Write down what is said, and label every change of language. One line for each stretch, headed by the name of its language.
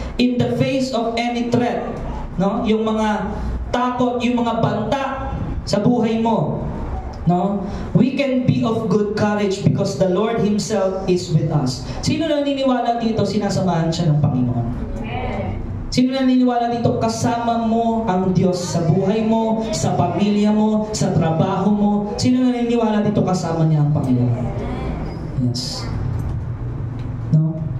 English: In the face of any threat, no?
Filipino: Yung mga takot, yung mga banta sa buhay mo, no?
English: We can be of good courage because the Lord Himself is with us.
Filipino: Sino naniniwala dito sinasamahan siya ng Panginoon? Sino naniniwala dito kasama mo ang Diyos sa buhay mo, sa pamilya mo, sa trabaho mo? Sino naniniwala dito kasama niya ang Panginoon? Yes. No?